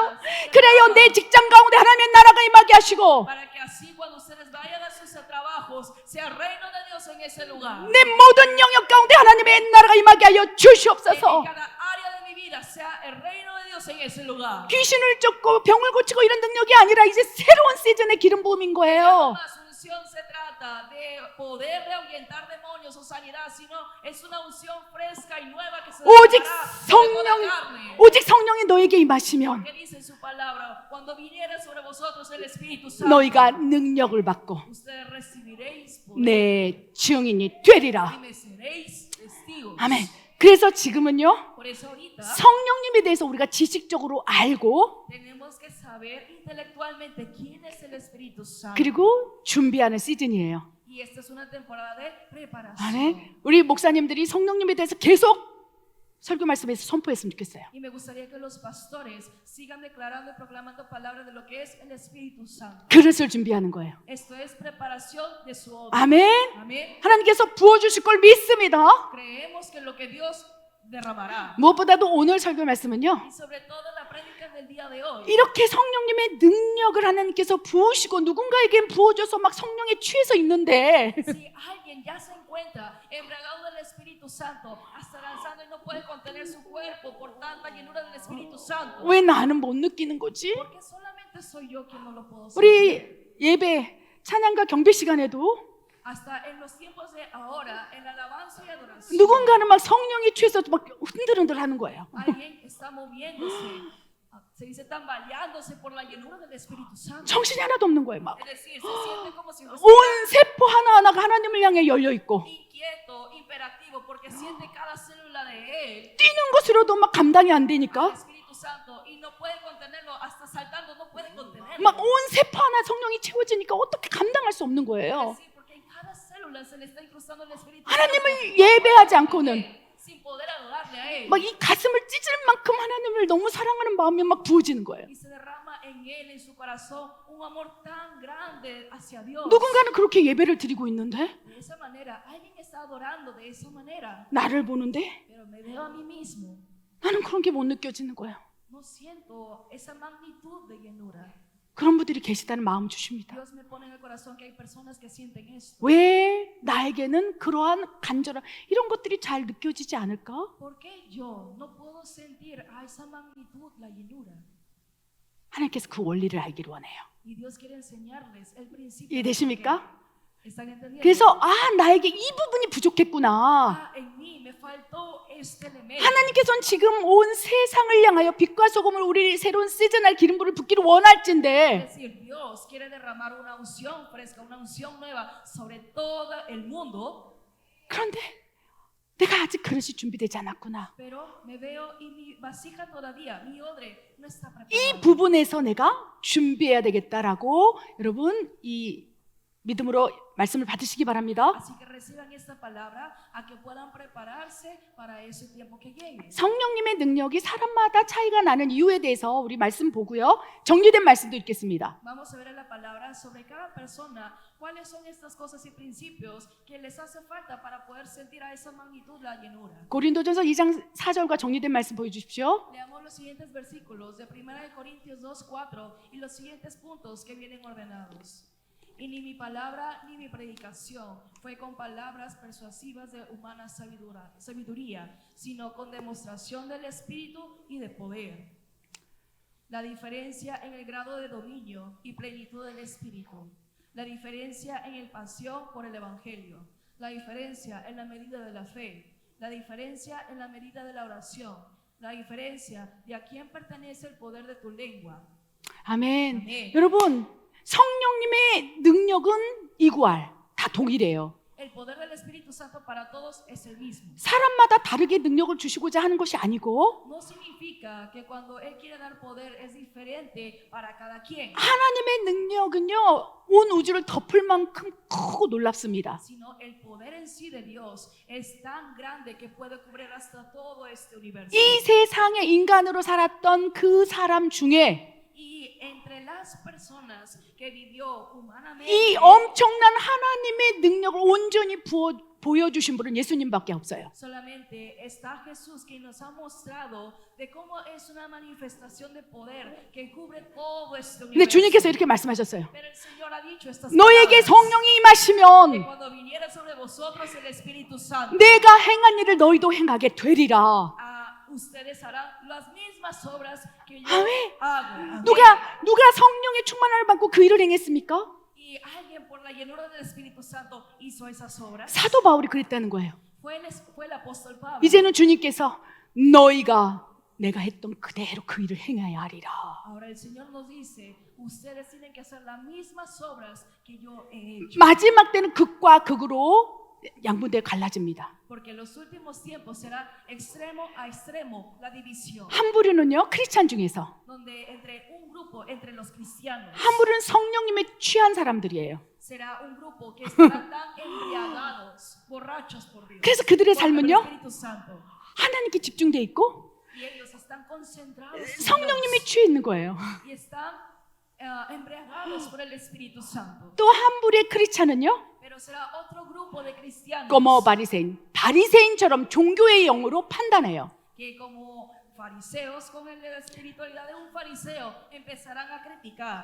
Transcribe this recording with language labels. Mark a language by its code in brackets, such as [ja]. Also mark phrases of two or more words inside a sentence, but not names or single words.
[ko] 그래요. 내 직장 가운데 하나님의 나라가 임하게 하시고 [es] Para que así cuando ustedes vayan a sus trabajos, sea el reino de Dios en ese lugar. [ko] 내 모든 영역 가운데 하나님의 나라가 임하게 하여 [es] En [ko] 주시옵소서. [es] cada área de mi vida, sea el reino de Dios en ese lugar. [ko] 귀신을 쫓고 병을 고치고 이런 능력이 아니라 이제 새로운 시즌의 기름 부음인 [es] No [ko] 거예요. [es] más unción se trata de poder de ahuyentar demonios o sanidad, sino es una unción fresca y nueva que se [ko] 오직 [es] derramará sobre toda [ko] 성령, [es] carne. [ko] 오직 성령이 너에게 임하시면 [es] Que dice en su palabra, cuando viniera sobre vosotros el Espíritu Santo, [ko] 너희가 능력을 받고 [es] ustedes recibiréis poder [ko] 내 증인이 [es] y [ko] 되리라. [es] me seréis testigos. [ko] 아멘. 그래서 지금은요, [es] Por eso ahorita [ko] 성령님에 대해서 우리가 지식적으로 알고 [es] tenemos que saber intelectualmente quién es el Espíritu Santo. [ko] 그리고 준비하는 시즌이에요. [es] Y esta es una temporada de preparación. [ko] 아멘. 우리 목사님들이 성령님에 대해서 계속 설교 말씀에서 선포했으면 좋겠어요. [es] Y me gustaría que los pastores sigan declarando y proclamando palabras de lo que es el Espíritu Santo. [ko] 그릇을 준비하는 거예요. [es] Esto es preparación de su obra. [ko] 아멘. [es] Amén. [ko] 하나님께서 부어주실 걸 믿습니다. [es] Creemos que lo que Dios derramará. [ko] 무엇보다도 오늘 설교 말씀은요, [es] Y sobre todo la prédica del día de hoy. [ko] 이렇게 성령님의 능력을 하나님께서 부으시고 누군가에겐 부어줘서 막 성령에 취해서 있는데 [es] Si alguien ya se encuentra embriagado del Espíritu Santo, hasta lanzando y no puede contener su cuerpo por tanta llenura del Espíritu Santo, [ko] 왜 나는 못 느끼는 거지? [es] porque solamente soy yo quien no lo puedo sentir. [ko] 우리 예배, 찬양과 경배 시간에도 [es] Hasta en los tiempos de ahora, en la alabanza y adoración, [ko] 누군가는 막 성령에 취해서 막 흔들흔들 하는 거예요. [es] alguien está moviéndose, se dice tambaleándose por la llenura del Espíritu Santo. [ko] 정신이 하나도 없는 거예요. 막 [es] Es decir, se siente como si [ko] 온 [es] fuera [ko] 세포 하나하나가 하나님을 향해 열려 있고 [es] inquieto, imperativo, porque siente cada célula de él [ko] 뛰는 것으로도 막 감당이 안 [es] al [ko] 되니까 [es] Espíritu Santo y no puede contenerlo, hasta saltando no puede contenerlo. [ko] 막 온 세포 하나 성령이 채워지니까 어떻게 감당할 수 없는 거예요. [es] Sí, porque en cada célula se le está incrustando el Espíritu [ko] 하나님을 [es] Santo [ko] 예배하지 않고는 [es] sin poder adorarle a él. [ko] 막 이 가슴을 찢을 만큼 하나님을 너무 사랑하는 마음이 막 부어지는 거예요. [es] Y se derrama en él, en su corazón, un amor tan grande hacia Dios. [ko] 누군가는 그렇게 예배를 드리고 있는데 [es] De esa manera, alguien está adorando de esa manera, [ko] 나를 보는데 [es] pero me veo a mí mismo. [ko] 나는 그런 게 못 느껴지는 거예요. [es] No siento esa magnitud de llenura. [ko] 그런 분들이 계시다는 마음 주십니다. [es] Dios me pone en el corazón que hay personas que sienten esto. [ko] 왜 나에게는 그러한 간절함 이런 것들이 잘 느껴지지 않을까? [es] ¿Por qué yo no puedo sentir a esa magnitud la llenura? [ko] 하나님께서 그 원리를 알기를 원해요. [es] Y Dios quiere enseñarles el principio. [ko] 이해되십니까? [es] ¿Están entendiendo? [ko] 그래서 나에게 이 부분이 부족했구나. [es] En mí me faltó este elemento. [ko] 하나님께서는 지금 온 세상을 향하여 빛과 소금을 우리 새로운 시즌할 기름부를 붓기를 원할진데 [es] Es decir, Dios quiere derramar una unción fresca, una unción nueva sobre todo el mundo, [ko] 그런데 내가 아직 그릇이 준비되지 않았구나. [es] pero me veo y mi vasija todavía, mi odre no está [ko] 이 [es] preparado. [ko] 부분에서 내가 준비해야 되겠다라고 여러분 이 믿음으로 말씀을 받으시기 바랍니다. [es] Así que reciban esta palabra a que puedan prepararse para ese tiempo que llegue. [ko] 성령님의 능력이 사람마다 차이가 나는 이유에 대해서 우리 말씀 보고요. 정리된 말씀도 읽겠습니다. [es] Vamos a ver la palabra sobre cada persona, cuáles son estas cosas y principios que les hace falta para poder sentir a esa magnitud la llenura. [ko] 고린도전서 2장 4절과 정리된 말씀 보여주십시오. [es] Leamos los siguientes versículos de 1 de Corintios 2:4 y los siguientes puntos que vienen ordenados. Y ni mi palabra ni mi predicación fue con palabras persuasivas de humana sabiduría, sino con demostración del Espíritu y de poder. La diferencia en el grado de dominio y plenitud del Espíritu. La diferencia en el pasión por el Evangelio. La diferencia en la medida de la fe. La diferencia en la medida de la oración. La diferencia de a quién pertenece el poder de tu lengua. [ko] 아멘. 아멘. 여러분 성령님의 능력은 이구알 다 동일해요. [es] El poder del Espíritu Santo para todos es el mismo. [ko] 사람마다 다르게 능력을 주시고자 하는 것이 아니고 [es] No significa que cuando Él quiere dar poder es diferente para cada quien, [ko] 하나님의 능력은요 온 우주를 덮을 만큼 크고 놀랍습니다. [es] sino el poder en sí de Dios es tan grande que puede cubrir hasta todo este universo. [ko] 이 세상에 인간으로 살았던 그 사람 중에 [es] Y entre las personas que vivió humanamente, [ko] 이 엄청난 하나님의 능력을 온전히 보여주신 분은 예수님밖에 없어요. [es] solamente está Jesús quien nos ha mostrado de cómo es una manifestación de poder que cubre todo este [ko] 근데 [es] universo. [ko] 주님께서 이렇게 말씀하셨어요. [es] Pero el Señor ha dicho estas [ko] 너에게 [es] palabras, [ko] 성령이 [es] que [ko] 임하시면 [es] cuando viniera sobre vosotros el Espíritu Santo, [ko] 내가 행한 일을 너희도 행하게 되리라. [es] ustedes harán las mismas obras que yo [ko] 아멘. [es] hago. Amén. [ko] 누가 성령의 충만함을 받고 그 일을 행했습니까? [es] Y alguien por la llenura del Espíritu Santo hizo esas obras. [ko] 사도 바울이 그랬다는 거예요. [es] Fue el apóstol Pablo. [ko] 이제는 주님께서 너희가 내가 했던 그대로 그 일을 행해야 하리라. [es] Ahora el Señor nos dice, ustedes tienen que hacer las mismas obras que yo he hecho. [ko] 마지막 때는 극과 극으로 양분되어 갈라집니다. [es] Porque en los últimos tiempos será extremo a extremo la división. [ko] 한 부류는요 크리스찬 중에서 [es] Donde entre un grupo, entre los cristianos, [ko] 한 부류는 성령님에 취한 사람들이에요. [es] será un grupo que estará tan embriagados, borrachos por Dios. [ko] 그래서 그들의 [es] por el [ko] 삶은요 [es] Espíritu Santo. [ko] 하나님께 집중돼 있고 [es] Y ellos están concentrados en [ko] 성령님에 [es] Dios [ko] 취해 있는 거예요. [es] y están embriagados por el Espíritu Santo. [ko] 또 한 부류의 크리스찬은요 [es] Pero será otro grupo de cristianos [ko] como 바리새인처럼 종교의 영으로 판단해요. [es] que como fariseos con la espiritualidad de un fariseo empezarán a criticar.